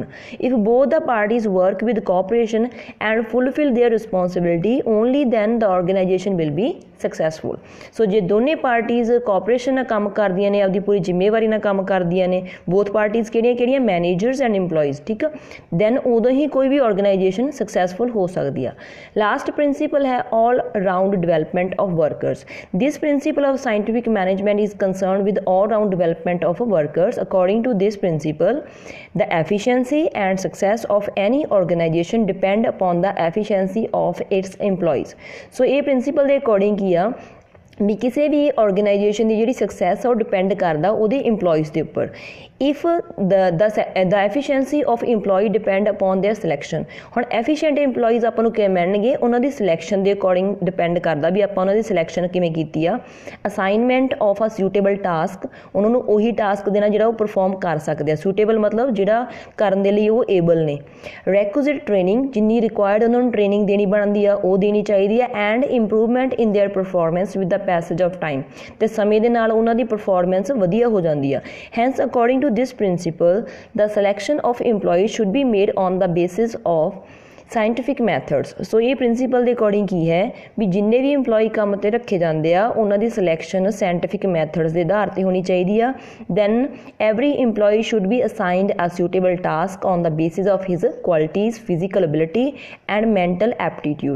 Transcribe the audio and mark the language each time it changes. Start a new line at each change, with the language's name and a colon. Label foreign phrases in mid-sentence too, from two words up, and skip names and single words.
English: if both the parties work with cooperation and fulfil their responsibility only then the organisation will be successful.
Punjabi: ਸੋ ਜੇ ਦੋਨੇ ਪਾਰਟੀਜ਼ ਕੋਆਪਰੇਸ਼ਨ ਨਾਲ ਕੰਮ ਕਰਦੀਆਂ ਨੇ, ਆਪਦੀ ਪੂਰੀ ਜ਼ਿੰਮੇਵਾਰੀ ਨਾਲ ਕੰਮ ਕਰਦੀਆਂ ਨੇ,
English: both parties
Punjabi: ਕਿਹੜੀਆਂ
English: managers and employees,
Punjabi: ਠੀਕ ਆ, ਦੈਨ ਉਦੋਂ ਹੀ ਕੋਈ ਵੀ ਆਰਗੇਨਾਈਜੇਸ਼ਨ ਸਕਸੈਸਫੁਲ ਹੋ ਸਕਦੀ ਆ।
English: last principle ਹੈ all round development of workers. This principle of scientific management is concerned with all-round development of workers. According to this principle, the efficiency and success of any organization depend upon the efficiency of its employees.
Punjabi: So ਇਹ principle ਦੇ according ਕੀ ਆ ਵੀ ਕਿਸੇ ਵੀ ਆਰਗੇਨਾਈਜੇਸ਼ਨ ਦੀ ਜਿਹੜੀ ਸਕਸੈਸ ਆ ਉਹ ਡਿਪੈਂਡ ਕਰਦਾ ਉਹਦੇ ਇੰਪਲੋਈਜ਼ ਦੇ ਉੱਪਰ।
English: if the efficiency of employee depend upon their selection.
Punjabi: ਹੁਣ
English: efficient employees
Punjabi: ਆਪਾਂ ਨੂੰ ਕਿਵੇਂ ਮਿਲਣਗੇ, ਉਹਨਾਂ ਦੀ ਸਿਲੈਕਸ਼ਨ ਦੇ ਅਕੋਰਡਿੰਗ ਡਿਪੈਂਡ ਕਰਦਾ ਵੀ ਆਪਾਂ ਉਹਨਾਂ ਦੀ ਸਿਲੈਕਸ਼ਨ ਕਿਵੇਂ ਕੀਤੀ ਆ।
English: assignment of a suitable task,
Punjabi: ਉਹਨਾਂ ਨੂੰ ਉਹੀ ਟਾਸਕ ਦੇਣਾ ਜਿਹੜਾ ਉਹ ਪਰਫੋਰਮ ਕਰ ਸਕਦੇ ਆ। ਸੂਟੇਬਲ ਮਤਲਬ ਜਿਹੜਾ ਕਰਨ ਦੇ ਲਈ ਉਹ ਏਬਲ ਨੇ।
English: requisite training,
Punjabi: ਜਿੰਨੀ ਰਿਕੁਆਇਰਡ ਉਹਨਾਂ ਨੂੰ ਟ੍ਰੇਨਿੰਗ ਦੇਣੀ ਬਣਦੀ ਆ ਉਹ ਦੇਣੀ ਚਾਹੀਦੀ ਆ।
English: and improvement in their performance with the passage of time,
Punjabi: ਤੇ ਸਮੇਂ ਦੇ ਨਾਲ ਉਹਨਾਂ ਦੀ ਪਰਫੋਰਮੈਂਸ ਵਧੀਆ ਹੋ ਜਾਂਦੀ ਆ।
English: hence according to this principle, the selection of employees should be made on the basis of scientific methods.
Punjabi: ਸੋ ਇਹ ਪ੍ਰਿੰਸੀਪਲ ਦੇ ਅਕੋਰਡਿੰਗ ਕੀ ਹੈ ਵੀ ਜਿੰਨੇ ਵੀ ਇੰਪਲੋਈ ਕੰਮ 'ਤੇ ਰੱਖੇ ਜਾਂਦੇ ਆ ਉਹਨਾਂ ਦੀ ਸਿਲੈਕਸ਼ਨ
English: scientific methods
Punjabi: ਦੇ ਆਧਾਰ 'ਤੇ ਹੋਣੀ ਚਾਹੀਦੀ ਆ।
English: then every employee should be assigned a suitable task on the basis of his qualities, physical ability and mental aptitude.